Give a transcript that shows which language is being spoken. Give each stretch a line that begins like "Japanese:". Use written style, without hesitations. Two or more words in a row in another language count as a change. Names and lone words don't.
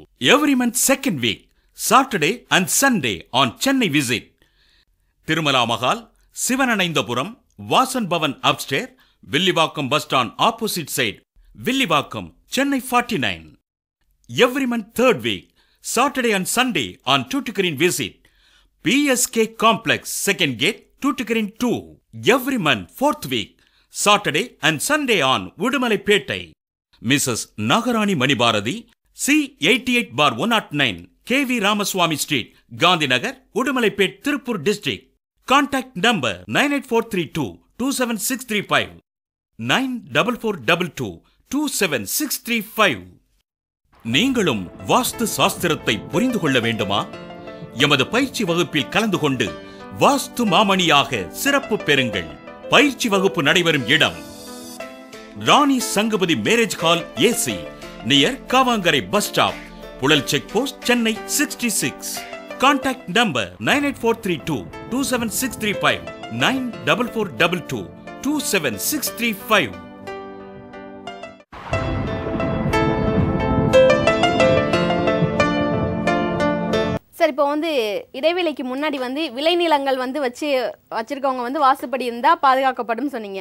English: Every month second week, Saturday and Sunday on Chennai visit Tirumala Mahal, Sivananaindapuram, Vasan Bhavan upstairs, Villivakkam bus stand opposite side, Villivakkam, Chennai 49. Every month third week, Saturday and Sunday on Tuticorin visit PSK Complex, second gate, Tuticorin 2. Every month, 4th week, Saturday and Sunday on Udumalaippettai. Mrs. Nagarani Manibarathi, C88/109, KV Ramaswamy Street, Gandhinagar, Udumalaippet, Tirupur District. Contact number 98432-27635, 94422-27635.
Tamil: நீங்களும் வாஸ்து சாஸ்திரத்தை புரிந்து கொள்ள வேண்டுமா? எமது பயிற்சி வகுப்பில் கலந்து கொண்டு வாஸ்து மாமணியாக சிறப்பு பெறுங்கள். பயிற்சி வகுப்பு நடைபெறும் இடம் ராணி சங்கபதி
English: marriage hall
Tamil: AC, நியர் காவாங்கரை
English: bus stop,
Tamil: புழல்
English: check post,
Tamil: சென்னை 66.
English: Contact number 98432-27635, 94422-27635.
Tamil: சார், இப்போ வந்து இடைவேளைக்கு முன்னாடி வந்து விளைநிலங்கள் வந்து வச்சிருக்கவங்க வந்து வாஸ்துப்படி இருந்தால் பாதுகாக்கப்படும் சொன்னீங்க.